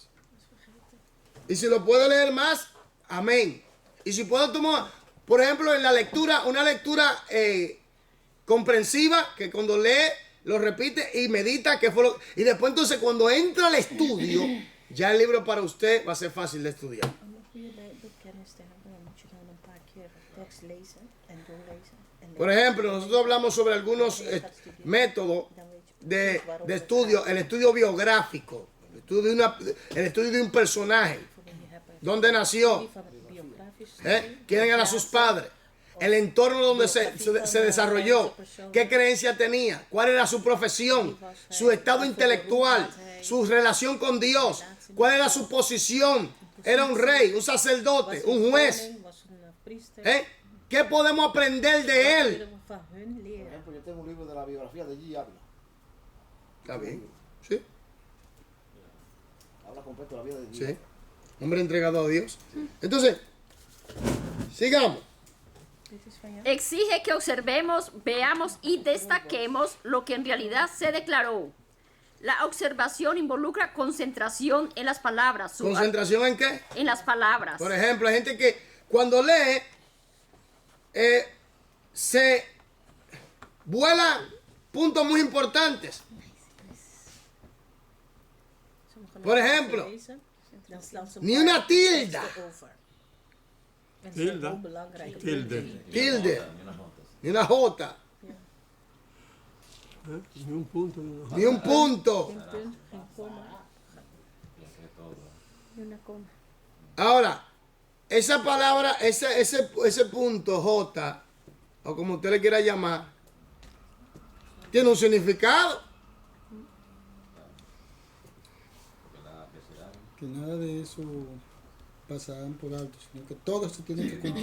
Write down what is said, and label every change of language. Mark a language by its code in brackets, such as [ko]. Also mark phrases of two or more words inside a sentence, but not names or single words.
[es] Y si lo puede leer más, amén. Y si puedo tomar, por ejemplo, en la lectura, una lectura comprensiva, que cuando lee, lo repite y medita, y después entonces cuando entra al estudio, ya el libro para usted va a ser fácil de estudiar. [nl] Om een goede Bijbelkennis te hebben, dan moet je dan een paar keer de tekst lezen en doorlezen. [es] En Por ejemplo, nosotros hablamos sobre algunos métodos de estudio, el estudio biográfico, el estudio de un personaje, dónde nació, quién eran sus padres, el entorno donde se desarrolló, qué creencia tenía, cuál era su profesión, su estado intelectual, su relación con Dios, cuál era su posición, era un rey, un sacerdote, un juez. ¿Qué podemos aprender de él? [nl] Van hun leren. [es] ejemplo, yo tengo un libro de la biografía de G. Ávila. Está bien, sí, Habla completo de la vida de G. sí. Hombre entregado a Dios. Entonces, sigamos. [nl] Dit is van jou. [es] Exige que observemos, veamos y destaquemos lo que en realidad se declaró. La observación involucra concentración en las palabras. ¿Concentración en qué? En las palabras. Por ejemplo, hay gente que cuando lee se vuela puntos muy importantes. [nl] Sommige [es] Por [nl] mensen [es] ejemplo, [nl] lezen, dan slaan ze [es] ni [nl] een [es] una [nl] paar [es] tilda. [nl] teksten over. En dat zijn [es] Tilda. [nl] heel belangrijke [es] Tilde. [nl] punten. [es] Tilde, ni una jota, Ni un punto, ni una. ni un punto. [nl] Geen punt, geen komma. [es] Y una coma. Ahora, esa palabra, ese punto J, o como usted le quiera llamar, tiene un significado. Que nada de eso pasarán por alto, sino que todo se tiene que cumplir.